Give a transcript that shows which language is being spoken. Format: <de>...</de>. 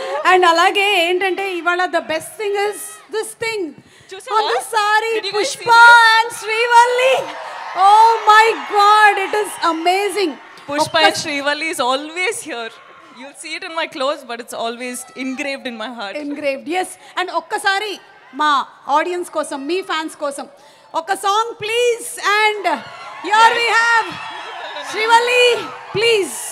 <en>and</en> <te>అలాగే ఏంటంటే ఇవాళ</te> <en>The best thing is this thing on the saree, Pushpa and Srivalli. Oh my God, it is amazing. Pushpa and Srivalli is always here. You'll see it in my clothes, but it's always engraved in my heart. Engraved, yes.</en> <te>And ఒక్కసారి మా audience కోసం, మీ fans కోసం ఒక song please.</te> <en>And here we have Srivalli, please.</en>